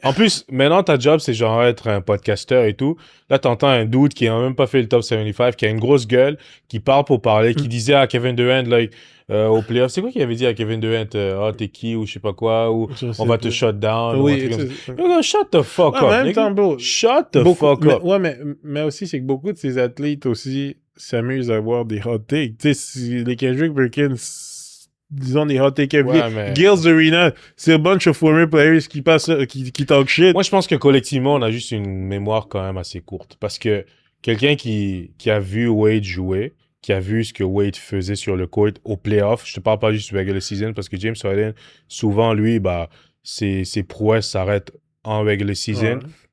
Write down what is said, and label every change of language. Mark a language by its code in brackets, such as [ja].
[fr] En plus, maintenant, ta job, c'est genre être un podcasteur et tout. Là, t'entends un dude qui a même pas fait le top 75, qui a une grosse gueule, qui parle pour parler, qui disait à Kevin Durant, like, au playoff, c'est quoi qu'il avait dit à Kevin Durant? T'es qui, ou je sais pas quoi, ou on va te [en] shut down, [fr] oui, ou un truc comme ça. [en] Shut the fuck up, [fr] en même temps, bro, [en] shut the fuck up. [fr] Ouais, mais aussi, c'est que beaucoup de ces athlètes aussi s'amusent à avoir des [en] hot takes. [fr] Tu sais, si les Kendrick Perkins... disons des [en] hot take [fr] Gilles Arena, c'est [en] a bunch of former players [fr] qui passent, qui [en] talk shit. [fr] Moi, je pense que collectivement, on a juste une mémoire quand même assez courte. Parce que quelqu'un qui a vu Wade jouer, qui a vu ce que Wade faisait sur le court au playoff, je te parle pas juste du regular season, parce que James Harden, souvent, lui, bah, ses prouesses s'arrêtent en regular season. Ouais.